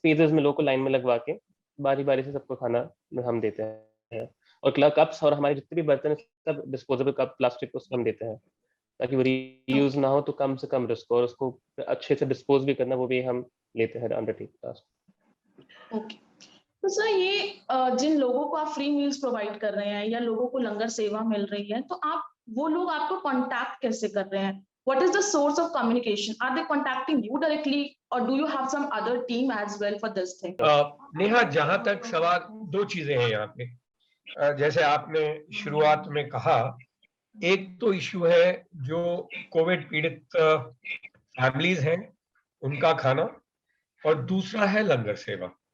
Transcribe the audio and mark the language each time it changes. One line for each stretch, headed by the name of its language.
Hindi: Phases में लोगों को लाइन में लगवा के बारी बारी से सबको खाना हम देते हैं, और क्लब कप्स और हमारे जितने भी बर्तन हैं सब डिस्पोजेबल कप, प्लास्टिक को हम देते हैं ताकि वो रीयूज ना हो, तो कम से कम रिस्क, और उसको अच्छे से डिस्पोज भी करना वो भी हम लेते हैं अंडरटेक टास्क। ओके। तो सर, ये जिन लोगों को आप फ्री मील्स प्रोवाइड कर रहे हैं या लोगों को लंगर सेवा मिल रही है, तो आप वो लोग आपको कांटेक्ट कैसे कर रहे हैं?
English: What is the source of communication? Are they contacting you directly or do you have some other team as well for this thing?
Hindi: Neha, जहां तक सवाल, दो चीजें हैं यहाँ पे। जैसे आपने शुरुआत में कहा, एक तो इशू है जो कोविड पीड़ित फैमिलीज हैं उनका खाना, और दूसरा है लंगर सेवा।